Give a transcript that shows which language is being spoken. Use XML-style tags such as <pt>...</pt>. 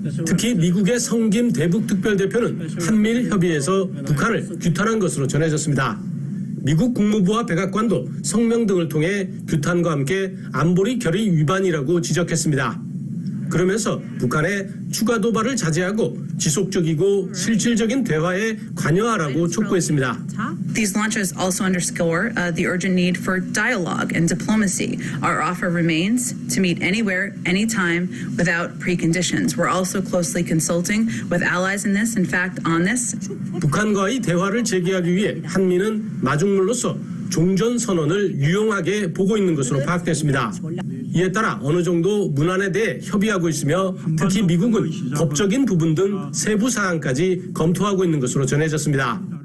<ko>특히 미국의 성김 대북특별대표는 한미일 협의에서 북한을 규탄한 것으로 전해졌습니다. 미국 국무부와 백악관도 성명 등을 통해 규탄과 함께 안보리 결의 위반이라고 지적했습니다. 그러면서 북한의 추가 도발을 자제하고 지속적이고 실질적인 대화에 관여하라고 촉구했습니다.</ko> <en>These launches also underscore the urgent need for dialogue and diplomacy. Our offer remains to meet anywhere, anytime, without preconditions. We're also closely consulting with allies in this. In fact, on this.</en> <ko>북한과의 대화를 재개하기 위해 한미는 마중물로서 종전 선언을 유용하게 보고 있는 것으로 파악됐습니다. 이에 따라 어느 정도 문안에 대해 협의하고 있으며 특히 미국은 법적인 부분 등 세부 사항까지 검토하고 있는 것으로 전해졌습니다.</ko>